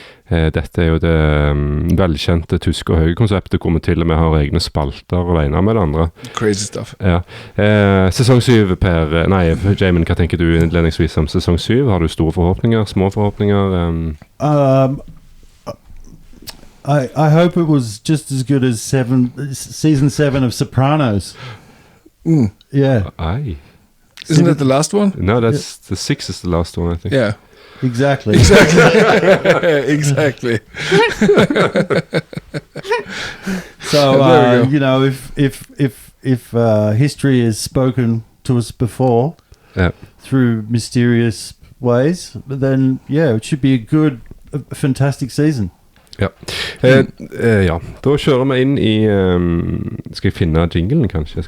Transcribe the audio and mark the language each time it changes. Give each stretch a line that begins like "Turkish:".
Norwegian: Dette jo det velkjente tyske og høge konseptet, hvor vi til og med har egne spalter alene med det andre.
English: Crazy stuff.
Norwegian: Ja. Sesong 7, Jaymin, hva tenker du innledningsvis om sesong 7? Har du store forhåpninger, små forhåpninger?
English: I hope it was just as good as season 7 of Sopranos. Yeah. Aye. Isn't that the last one? No, the 6 is the last one, I think. Yeah. Exactly. Exactly. So you know, if history is spoken to us before through mysterious ways, then yeah, it should be a fantastic season.
Norwegian: Ja. Ja, da kjører vi inn i skal jeg finne jinglen kanskje?